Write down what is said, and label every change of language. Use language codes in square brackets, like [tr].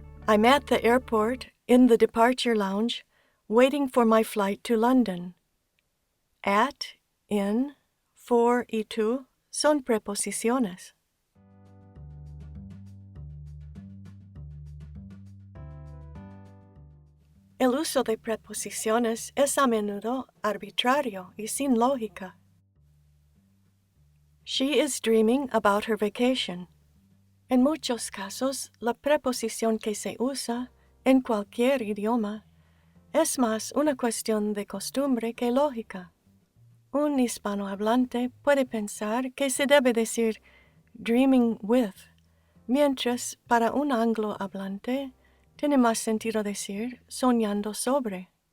[en] I'm at the airport, in the departure lounge, waiting for my flight to London. At, in, for [es] y tú son preposiciones. El uso de preposiciones es a menudo arbitrario y sin lógica. [en] She is dreaming about her vacation. [es] En muchos casos, la preposición que se usa en cualquier idioma es más una cuestión de costumbre que lógica. Un hispanohablante puede pensar que se debe decir [en] dreaming with, [es] mientras para un anglohablante tiene más sentido decir soñando sobre.